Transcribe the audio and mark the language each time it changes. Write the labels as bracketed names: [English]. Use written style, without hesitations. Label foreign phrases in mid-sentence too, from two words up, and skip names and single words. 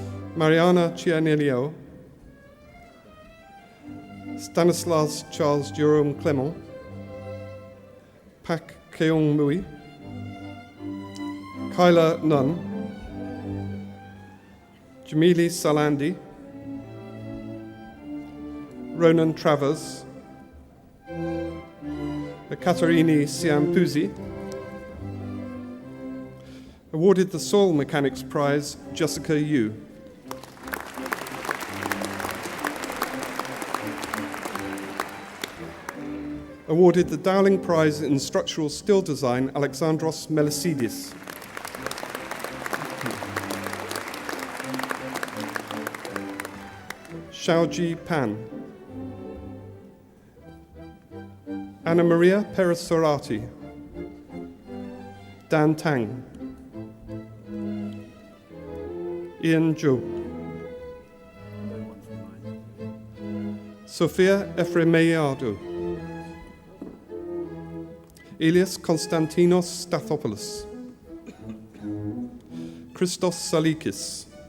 [English] Mariana Cianelio, Stanislas Charles Jerome Clement, Pak Keong Mui, Kyla Nunn, Jamili Salandi, Ronan Travers, Ekaterini Siampuzi. Awarded the Soil Mechanics Prize, Jessica Yu. Awarded the Dowling Prize in Structural Steel Design, Alexandros Melisidis. Xiaoji Pan. Anna Maria Perez-Sorati. Dan Tang. Ian Zhou. Sofia Efremeiadou. Elias Konstantinos Stathopoulos. Christos Salikis.